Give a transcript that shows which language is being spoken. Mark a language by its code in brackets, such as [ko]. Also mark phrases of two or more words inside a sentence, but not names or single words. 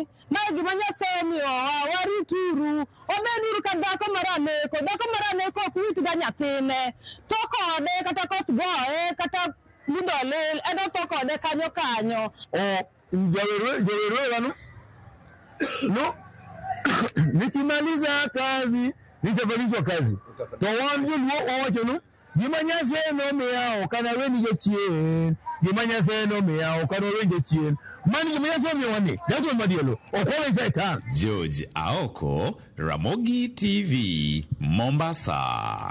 [luo] Mae gima Nyasaye miyowa, warituru. Obeduru ka dhako maraneko ok witga nyathine. To kode kata koth goye kata mudo lil, edo to kode kanyo. Jowerwe wanu? No. [sw] Nikimaliza kazi, nitafanyishwa kazi. [luo] To wan joluo wawacho no, gima Nyasaye nomiya ok anaweni jachien. Gima Nyasaye nomiya ok anaweni jachien. Mani gima Nyasaye omiyowani. Dr. Madialo, ok wawe Satan. George Aoko, Ramogi TV, Mombasa.